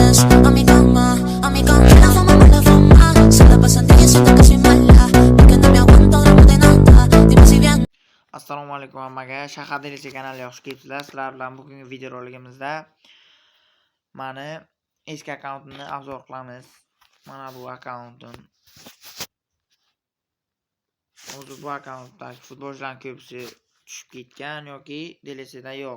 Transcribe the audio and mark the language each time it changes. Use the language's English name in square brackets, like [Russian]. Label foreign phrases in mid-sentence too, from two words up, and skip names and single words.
[Spanish] más a mi cama, la fama me la fama. Se la pasan diciendo que soy mala, porque no me aguanto drama de nada. Dime si bien. [Uzbek] Assalomu alaykum hammaga. Shahar Delisi kanaliga xush kelibsizlar. Sizlar bilan bugungi videoroligimizda mani eski akkauntimni obzor qilamiz. Mana bu akkauntim. O'zi bu akkauntdagi futbolchilarning ko'pisi tushib ketgan yoki DLCda yo'q.